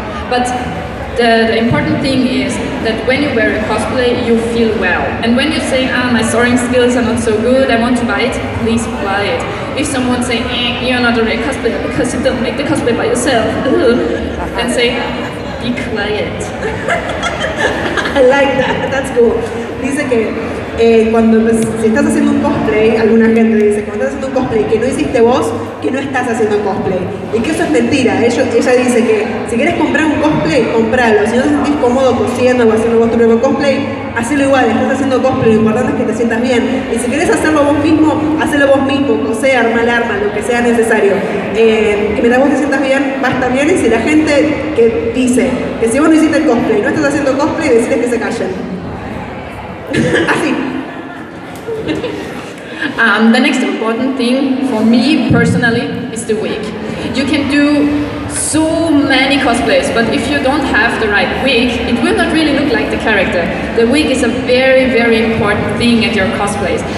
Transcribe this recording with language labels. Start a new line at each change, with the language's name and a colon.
English: But the important thing is that when you wear a cosplay, you feel well. And when you say, my sewing skills are not so good, I want to buy it, please buy it. If someone say, you're not a real cosplayer because you don't make the cosplay by yourself, then say, be quiet. I like that, that's cool.
Spanish: Dice que si estás haciendo un cosplay, alguna gente dice, cuando estás haciendo un cosplay que no hiciste vos, que no estás haciendo cosplay. Y que eso es mentira. Ella dice que si quieres comprar un cosplay, compralo. Si no te sentís cómodo cosiendo o haciendo vos tu propio cosplay, hacelo igual, estás haciendo cosplay, lo importante es que te sientas bien. Y si querés hacerlo vos mismo, hacelo vos mismo, cosé, arma el arma, lo que sea necesario. Que mientras vos te sientas bien, va a estar bien. Y si la gente que dice que si vos no hiciste el cosplay, no estás haciendo cosplay, decirles que se callen. Así.
English: The next important thing for me personally is the wig. you can do so many cosplays, but if you don't have the right wig, it will not really look like the character. The wig is a very, very important thing at your cosplays.